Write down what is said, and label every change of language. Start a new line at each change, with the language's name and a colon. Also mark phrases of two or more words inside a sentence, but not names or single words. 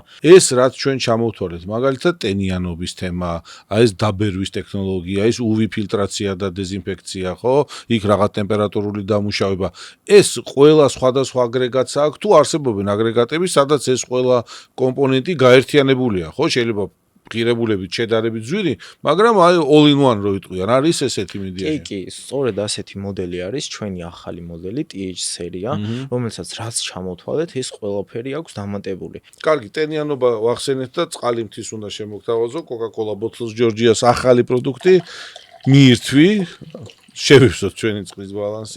Georgian: ეს რაც ჩვენ ჩამოვთვალეთ, მაგალითად ტენიანობის თემა, აი ეს დაბერვის ტექნოლოგია, ეს UV ფილტრაცია და დეზინფექცია, ხო? იქ რაღაც ტემპერატურული დამუშავება. ეს ყველა სხვადასხვა აგრეგატს აქვს თუ არსებობენ აგრეგატები, სადაც ეს ყველა კომპონენტი გაერთიანებულია, ხო? შეიძლება ღირებულებით შედარებით ძვირი, მაგრამ აი
English: all in one
Georgian: რო იტყვიან, არის ესეთი მიდიაში. კი, სწორედ ასეთი მოდელი არის ჩვენი ახალი მოდელი TH სერია, რომელსაც რაც ჩამოვთვალეთ, ეს ყველაფერი აქვს დამატებული. კარგი, ტენიანობა ვახსენეთ და წყალი მთის უნდა შემოგთავაზო, Coca-Cola Bottles Georgia's ახალი პროდუქტი მიირთვი შევივსოთ ჩვენი წყლის ბალანსი.